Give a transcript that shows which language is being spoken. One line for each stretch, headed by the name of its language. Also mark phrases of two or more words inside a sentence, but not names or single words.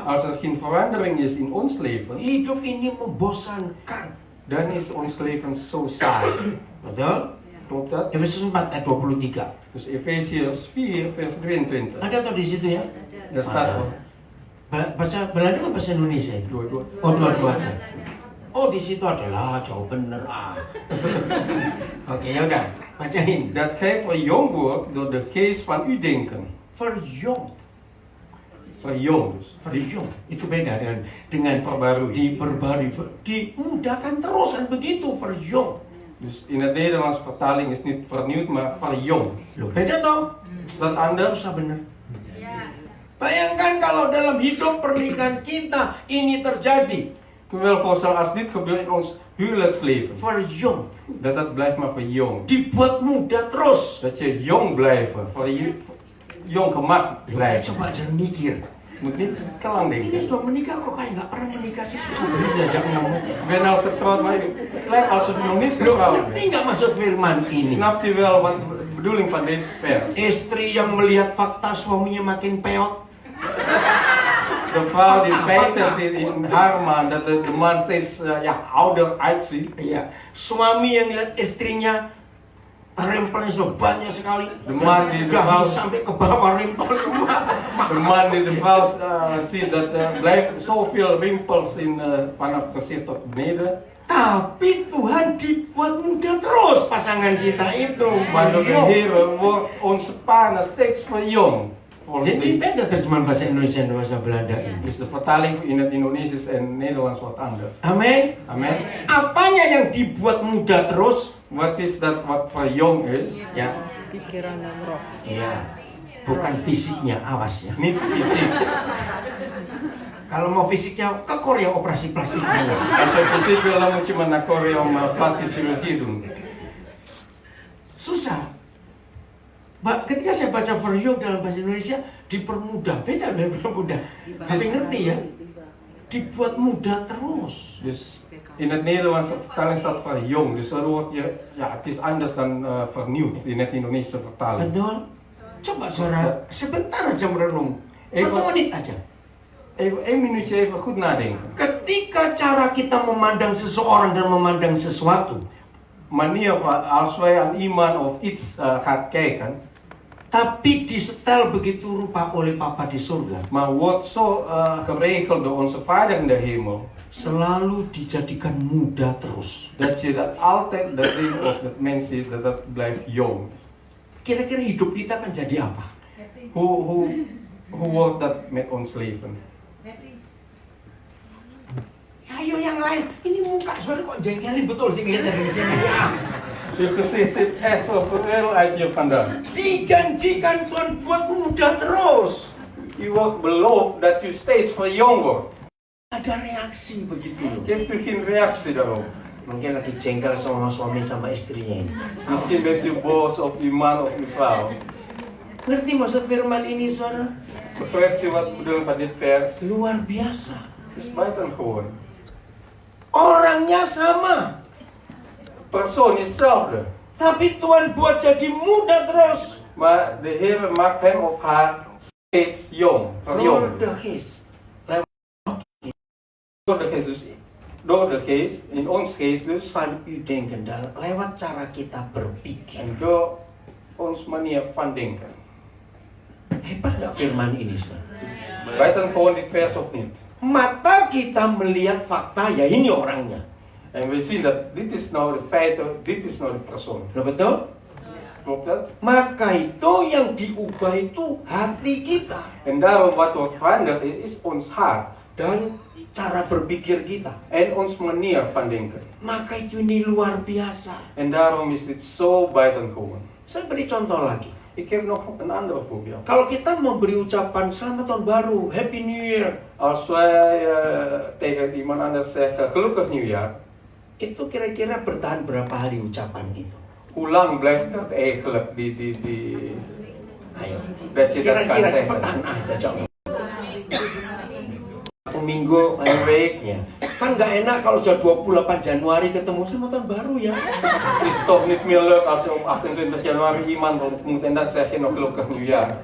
Dutch: Als er geen verandering is in ons leven,
Indonesian: hidup ini membosankan.
Dutch: dan is ons leven zo saai.
Indonesian: Betul?
Dutch: Klopt dat?
Indonesian: Efesus 4 ayat 23.
Dutch: Dus Efesiërs 4, vers 22.
Indonesian: Ada tuh di situ ya?
Dutch: Daar staat
Indonesian: Ada.
Dutch: er.
Indonesian: Bahasa Belanda atau bahasa Indonesia itu? Dua-dua. Oh, dua-duanya. Oh, di situ adalah jauh bener ah. Oke, ya udah, bacain.
Dutch: Dat gij verjongd wordt door de geest van uw denken. Verjong. Verjongd dus. Verjong.
Indonesian: Itu beda dengan Perbarui. diperbarui. Dimudahkan terus kan begitu,
Dutch: verjong. Dus in het Nederlands vertaling is niet vernieuwd, maar verjongd.
Indonesian: Loh, beda toh?
Dutch: Is dat anders?
Indonesian: Susah bener. Bayangkan kalau dalam hidup pernikahan kita ini terjadi.
Dutch: Kun je wel voorstellen als dit gebeurt in ons huwelijksleven. Verjong. Dat blijft maar verjongd.
Indonesian: Dibuat muda terus.
Dutch: Dat je jong blijft, jong gemak
Indonesian: Loh,
Dutch: blijft.
Indonesian: coba jangan mikir.
Dutch: moet niet te lang
Indonesian: Ini
Dutch: denken.
Indonesian: sudah menikah kok kayak nggak pernah menikah sih, susah banget diajak ngomong.
Dutch: Ik ben al getrouwd, maar het lijkt alsof je nog niet
Indonesian: Loh,
Dutch: getrouwd
Indonesian: ngerti
Dutch: bent.
Indonesian: nggak maksud firman ini?
Dutch: Snapt u wel wat de bedoeling van dit vers?
Indonesian: Istri yang melihat fakta suaminya makin peot.
Dutch: De vrouw die feiten ziet in haar man dat de man steeds ouder uitziet.
Indonesian: Iya, suami yang lihat istrinya rempelnya sudah banyak sekali.
Dutch: De man die de
Indonesian: Gamis
Dutch: vrouw,
Indonesian: sampai ke bawah rempel semua.
Dutch: de man die de vrouw ziet dat er blijft zoveel rimpels in vanaf gezicht tot beneden.
Indonesian: Tapi Tuhan dibuat muda terus pasangan kita itu.
Dutch: Maar door de Yo. Heer wordt onze partner steeds verjongd.
Indonesian: Jadi beda terjemahan bahasa Indonesia dan bahasa Belanda ini.
Dutch: Dus de vertaling in het Indonesisch en Nederlands wat anders.
Indonesian: Amin.
Dutch: Amen.
Indonesian: Apanya yang dibuat muda terus?
Dutch: Wat is dat wat verjong is?
Indonesian: Ya, Pikiran dan roh. iya. Bukan fisiknya, awas ya.
Dutch: Niet fysiek.
Indonesian: Kalau mau fisiknya ke Korea operasi plastik semua.
Dutch: Als je fysiek wil, dan moet je maar naar Korea om plastische chirurgie doen.
Indonesian: Susah. Ketika saya baca verjong dalam bahasa Indonesia dipermudah, beda dari dipermudah. Tapi ngerti ya? Dibuat muda terus.
Dutch: Dus in het Nederlandse vertaling staat verjong. Dus dat wordt het is anders dan vernieuwd in het Indonesische vertaling.
Indonesian: Betul? Coba saudara, sebentar aja merenung. 1 menit aja.
Dutch: Even 1 minuutje even goed nadenken.
Indonesian: Ketika cara kita memandang seseorang dan memandang sesuatu,
Dutch: Manier als wij aan iemand of iets gaan kijken,
Indonesian: tapi disetel begitu rupa oleh Papa di surga,
Dutch: maar wordt zo geregeld door onze Vader in de hemel,
Indonesian: selalu dijadikan muda terus.
Dutch: dat je dat altijd dat ding of dat mens is, dat dat blijft jong.
Indonesian: Kira-kira hidup kita akan jadi apa?
Dutch: Hoe wordt dat met ons leven?
Indonesian: Ayo yang lain, ini muka saudara kok jengkelin betul sih ngeliat dari sini. Ya.
Dutch: Je gezicht zit echt zo verwereld uit je vandaan.
Indonesian: Dijanjikan Tuhan buat muda terus.
Dutch: U wordt beloofd dat u steeds verjong wordt.
Indonesian: Ada reaksi begitu loh.
Dutch: Geeft u geen reactie daarop?
Indonesian: Mungkin lagi jengkel sama suami sama istrinya ini.
Dutch: Misschien bent u boos op uw man of uw vrouw.
Indonesian: Ngerti maksud firman ini saudara?
Dutch: Begrijpt u wat de bedoeling van dit vers?
Indonesian: Luar biasa.
Dutch: Het is buitengewoon.
Indonesian: Orangnya sama,
Dutch: Persoon is hetzelfde.
Indonesian: tapi Tuhan buat jadi muda terus.
Dutch: Maar de Heer maakt hem of haar steeds jong, verjong. Door de geest. Door de geest, dus door de geest, in ons geest dus, Van u denken,
Indonesian: lewat cara kita berpikir.
Dutch: en door ons manier van denken.
Indonesian: Hebat nggak firman ini, saudara?
Dutch: Buitengewoon dit vers of niet?
Indonesian: Mata kita melihat fakta, ya ini orangnya.
Dutch: En we zien dat dit is nou de feiten, dit is nou de persoon.
Indonesian: Loh, betul?
Dutch: Klopt dat?
Indonesian: Maka itu yang diubah itu hati kita.
Dutch: En daarom wat wordt veranderd is ons hart.
Indonesian: Dan cara berpikir kita.
Dutch: En ons manier van denken.
Indonesian: Maka itu ini luar biasa.
Dutch: En daarom is dit zo buitengewoon.
Indonesian: Saya beri contoh lagi.
Dutch: Ik heb nog een ander voorbeeld.
Indonesian: Kalau kita memberi ucapan selamat tahun baru,
English: Happy New Year,
Dutch: Als wij tegen iemand anders zeggen gelukkig nieuwjaar,
Indonesian: itu kira-kira bertahan berapa hari ucapan itu?
Dutch: hoe lang blijft dat eigenlijk
Indonesian: Ayo,
Dutch: dat je dat kan
Indonesian: kira-kira
Dutch: zeggen?
Indonesian: cepetan aja coba. 1 minggu, 1 week, ya. Kan nggak enak kalau sudah 28 Januari ketemu selamat tahun baru ya.
Dutch: Het is toch niet meer leuk als je op 28 januari iemand ontmoet en dan zeg je nog gelukkig nieuwjaar.